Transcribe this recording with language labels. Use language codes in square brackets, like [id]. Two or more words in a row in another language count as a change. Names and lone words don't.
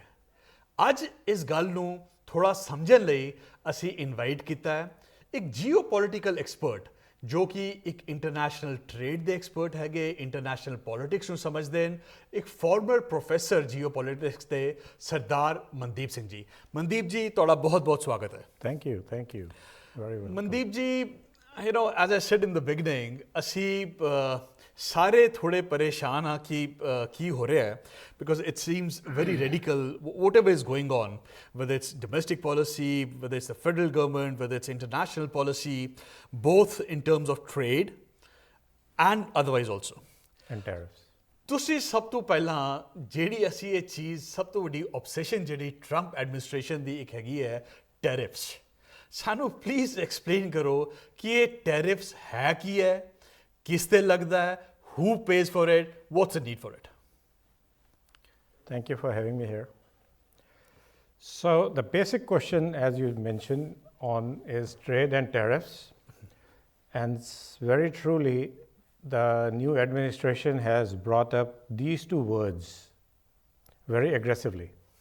[pa] ਅੱਜ ਇਸ ਗੱਲ ਨੂੰ ਥੋੜ੍ਹਾ ਸਮਝਣ ਲਈ ਅਸੀਂ ਇਨਵਾਈਟ ਕੀਤਾ ਹੈ ਇੱਕ [en] geo political expert, [pa] ਜੋ ਕਿ ਇੱਕ [en] international trade [pa] ਦੇ ਐਕਸਪਰਟ ਹੈਗੇ, [en] international politics [pa] ਨੂੰ ਸਮਝਦੇ ਹਨ, ਇੱਕ [en] former professor geo politics [pa] ਦੇ ਸਰਦਾਰ ਮਨਦੀਪ ਸਿੰਘ ਜੀ। ਮਨਦੀਪ ਜੀ, ਤੁਹਾਡਾ ਬਹੁਤ ਸਵਾਗਤ ਹੈ। [en] Thank you. Very welcome. [pa] ਮਨਦੀਪ ਜੀ, [en] as I said in the beginning, [pa] ਅਸੀਂ ਸਾਰੇ ਥੋੜ੍ਹੇ ਪਰੇਸ਼ਾਨ ਹਾਂ ਕਿ ਕੀ ਹੋ ਰਿਹਾ ਹੈ, [en] because it seems very radical, whatever is going on, whether it's domestic policy, whether it's the federal government, whether it's international policy, both in terms of trade and otherwise also. And tariffs. [pa] ਤੁਸੀਂ ਸਭ ਤੋਂ ਪਹਿਲਾਂ ਜਿਹੜੀ ਅਸੀਂ ਇਹ ਚੀਜ਼ ਸਭ ਤੋਂ ਵੱਡੀ ਆਬਸੈਸ਼ਨ ਜਿਹੜੀ [en] Trump administration [pa] ਦੀ ਇੱਕ ਹੈਗੀ ਹੈ ਟੈਰਿਫਸ, ਸਾਨੂੰ [en] please explain [pa] ਕਰੋ ਕਿ ਇਹ ਟੈਰਿਫਸ ਹੈ ਕੀ ਹੈ, ਕਿਸ ਤੇ ਲੱਗਦਾ ਹੈ, [en] who pays for it, what's the need for it? Thank you for having me here. So the basic question, as you mentioned, on is trade and tariffs. And very truly, the new administration has brought up these two words very aggressively.